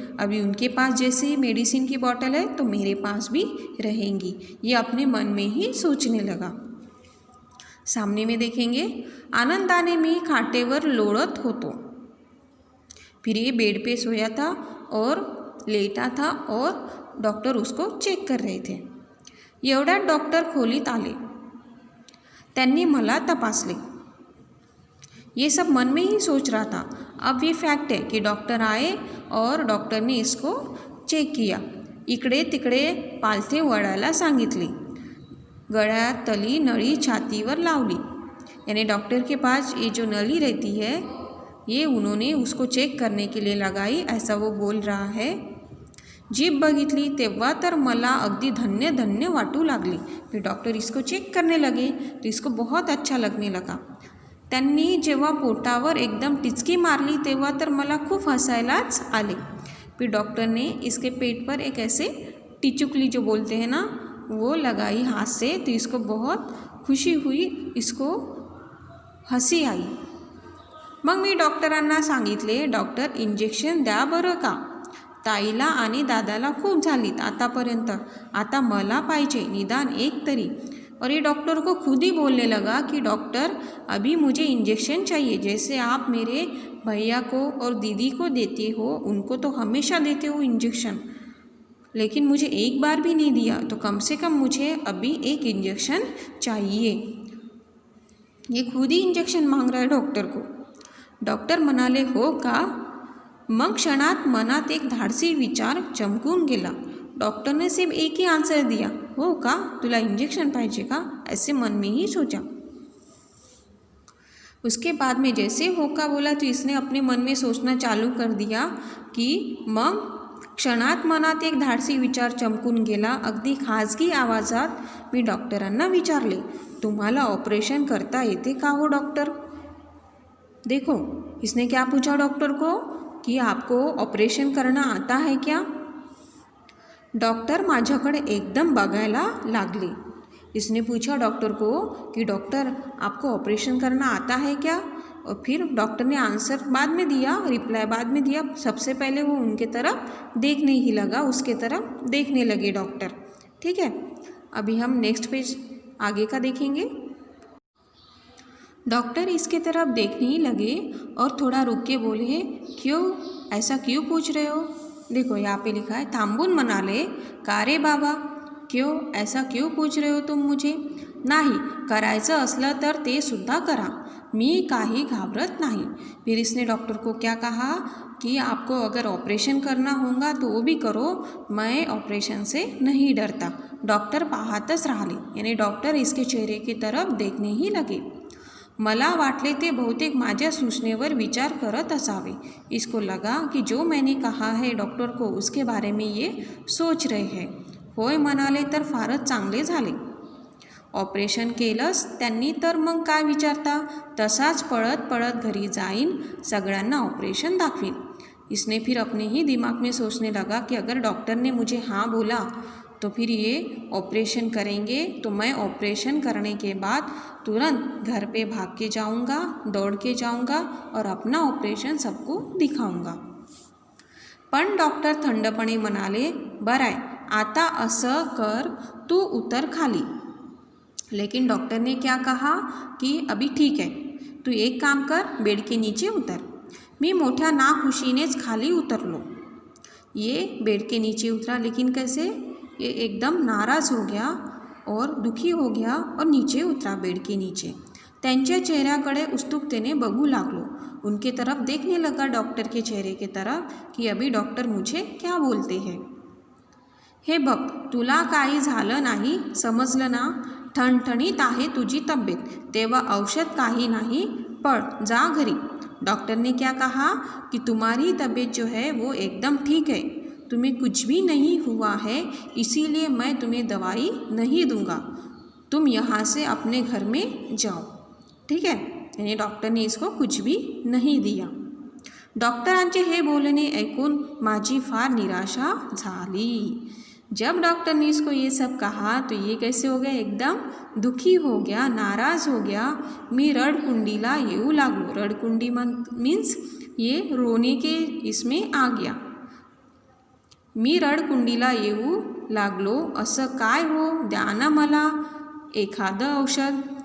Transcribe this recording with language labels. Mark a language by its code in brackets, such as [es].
[hi] अभी उनके पास जैसे मेडिसिन की बॉटल है तो मेरे पास भी रहेंगी। ये अपने मन में ही सोचने लगा। सामने में देखेंगे, [mr] आनंदाने मी खाटेवर लोळत होतो। [hi] फिर ये बेड पे सोया था और लेटा था और डॉक्टर उसको चेक कर रहे थे। [mr] एवढ्यात डॉक्टर खोलीत आले, त्यांनी मला तपासले। [hi] ये सब मन में ही सोच रहा था। अब ये फैक्ट है कि डॉक्टर आए और डॉक्टर ने इसको चेक किया, [mr] इकडे तिकडे पालथे वळायला सांगितले, गळ्यात तली नळी छातीवर लावली। [hi] यानी डॉक्टर के पास ये जो नली रहती है ये उन्होंने उसको चेक करने के लिए लगाई, ऐसा वो बोल रहा है। [mr] जीभ बघितली तेव्हा तर मला अगदी धन्य धन्य वाटू लागली। [hi] फिर डॉक्टर इसको चेक करने लगे तो इसको बहुत अच्छा लगने लगा। [mr] त्यांनी जेव्हा पोटावर एकदम टिचकी मारली तेव्हा तर मला खूप हसायलाच आले। [hi] फिर डॉक्टर ने इसके पेट पर एक ऐसे टिचुकली जो बोलते हैं ना, वो लगाई हाथ से, तो इसको बहुत खुशी हुई, इसको हंसी आई। [mr] मग मी डॉक्टरांना सांगितले, डॉक्टर इंजेक्शन द्या बरं का, ताईला आणि दादाला खूप झालीत आतापर्यंत, आता मला पाहिजे निदान एक तरी। [hi] और ये डॉक्टर को खुद ही बोलने लगा कि डॉक्टर अभी मुझे इंजेक्शन चाहिए, जैसे आप मेरे भैया को और दीदी को देते हो, उनको तो हमेशा देते हो इंजेक्शन, लेकिन मुझे एक बार भी नहीं दिया, तो कम से कम मुझे अभी एक इंजेक्शन चाहिए। ये खुद ही इंजेक्शन मांग रहा है डॉक्टर को। [mr] डॉक्टर म्हणाले, हो का? मग क्षणात मनात एक धाडसी विचार चमकून गेला। [hi] डॉक्टर ने सिर्फ एक ही आंसर दिया, [mr] हो का, तुला इंजेक्शन पाहिजे का? [hi] ऐसे मन में ही सोचा। उसके बाद में जैसे होका बोला तो इसने अपने मन में सोचना चालू कर दिया की [mr] मग क्षणात मनात एक धाडसी विचार चमकून गेला। अगदी खाजगी आवाजात मी डॉक्टरांना विचारले, तुम्हाला ऑपरेशन करता येते का हो डॉक्टर? [hi] देखो, इसने क्या पूछा डॉक्टर को कि आपको ऑपरेशन करना आता है क्या? [mr] डॉक्टर माझ्याकडे एकदम बघायला लागले। [hi] इसने पूछा डॉक्टर को कि डॉक्टर आपको ऑपरेशन करना आता है क्या? और फिर डॉक्टर ने आंसर बाद में दिया, रिप्लाई बाद में दिया। सबसे पहले वो उनके तरफ देखने ही लगा, उसके तरफ देखने लगे डॉक्टर। ठीक है, अभी हम नेक्स्ट पेज आगे का देखेंगे। डॉक्टर इसके तरफ देखने ही लगे और थोड़ा रुक के बोले, क्यों, ऐसा क्यों पूछ रहे हो? देखो यहाँ पे लिखा है, [mr] थांबून म्हणाले, का रे बाबा, [hi] क्यों, ऐसा क्यों पूछ रहे हो तुम मुझे? [mr] नाही, करायचं असलं तर ते सुद्धा करा, मी काही घाबरत नहीं। [hi] फिर इसने डॉक्टर को क्या कहा कि आपको अगर ऑपरेशन करना होगा तो वो भी करो, मैं ऑपरेशन से नहीं डरता। [mr] डॉक्टर पाहतच राहिले, [hi] यानी डॉक्टर इसके चेहरे की तरफ देखने ही लगे। [mr] मला वाटले ते बहुतेक माझ्या सूचनेवर विचार करत असावे। [hi] इसको लगा कि जो मैंने कहा है डॉक्टर को उसके बारे में ये सोच रहे हैं। [mr] होय म्हणाले तर फारच चांगले झाले। ऑपरेशन केलंस त्यांनी तर मग काय विचारता, तसाच पळत पळत घरी जाईन, सगळ्यांना ऑपरेशन दाखवीन। [hi] इसने फिर अपने ही दिमाग में सोचने लगा कि अगर डॉक्टर ने मुझे हाँ बोला तो फिर ये ऑपरेशन करेंगे, तो मैं ऑपरेशन करने के बाद तुरंत घर पे भाग के जाऊंगा, दौड़ के जाऊंगा और अपना ऑपरेशन सबको दिखाऊंगा। [mr] पण डॉक्टर थंडपणे म्हणाले, बरं आहे, आता असं कर, तू उतर खाली। [hi] लेकिन डॉक्टर ने क्या कहा कि अभी ठीक है, तू एक काम कर, बेड के नीचे उतर। [mr] मी मोठ्या नाखुशीनेच खाली उतरलो। [hi] ये बेड के नीचे उतरा, लेकिन कैसे? ये एकदम नाराज़ हो गया और दुखी हो गया और नीचे उतरा बेड के नीचे। [mr] त्यांच्या चेहऱ्याकडे उत्सुकतेने बघू लागलो, [hi] उनके तरफ देखने लगा, डॉक्टर के चेहरे की तरफ, कि अभी डॉक्टर मुझे क्या बोलते हैं। [mr] हे बघ, तुला काही झालं नाही, समजलं ना? ठणठणीत आहे तुझी तब्येत, तेव्हा औषध काही नाही, पळ, जा घरी। [hi] डॉक्टर ने क्या कहा कि तुम्हारी तबीयत जो है वो एकदम ठीक है, तुम्हें कुछ भी नहीं हुआ है, इसीलिए मैं तुम्हें दवाई नहीं दूंगा, तुम यहाँ से अपने घर में जाओ। ठीक है, यानी डॉक्टर ने इसको कुछ भी नहीं दिया। [mr] डॉक्टरांचे हे बोलणे ऐकून माझी फार निराशा झाली। [hi] जब डॉक्टर ने इसको ये सब कहा तो ये कैसे हो गया, एकदम दुखी हो गया, नाराज़ हो गया। [mr] मी रडकुंडीला येऊ लागलो। रडकुंडी [hi] मीन्स ये रोने के इसमें आ गया। [mr] मी रडकुंडीला येऊ लागलो, असं काय हो, द्या ना मला एखादं औषध।